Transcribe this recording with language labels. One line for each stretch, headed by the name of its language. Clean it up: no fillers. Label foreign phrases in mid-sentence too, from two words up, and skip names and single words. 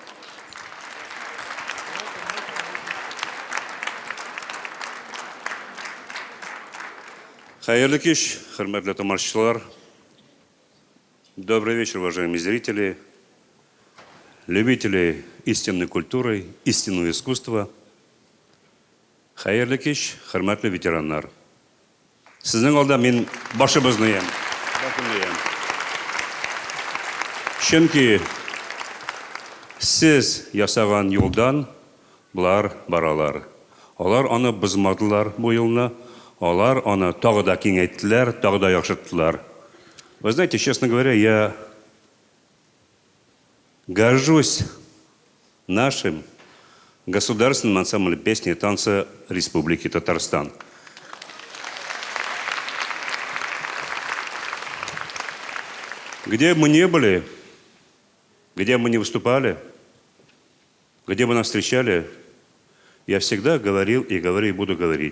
Tatar: Хайырлы кич, хөрмәтле тамашачылар.
Russian: Добрый вечер, уважаемые зрители, любители истинной культуры, истинного искусства.
Tatar: Хайырлы кич, хөрмәтле ветераннар. Сезнең алда мин башыбызны ям. Чөнки сез ясаган юлдан булар баралар. Алар аны бозмадылар бу елны. Алар аны тагы да киңәйттеләр, тагы да яхшырттылар.
Russian: Вы знаете, честно говоря, я горжусь нашим государственным ансамблем песни и танца Республики Татарстан. Где бы мы ни были, где бы мы ни выступали, где бы нас встречали, я всегда говорил и говорю и буду говорить.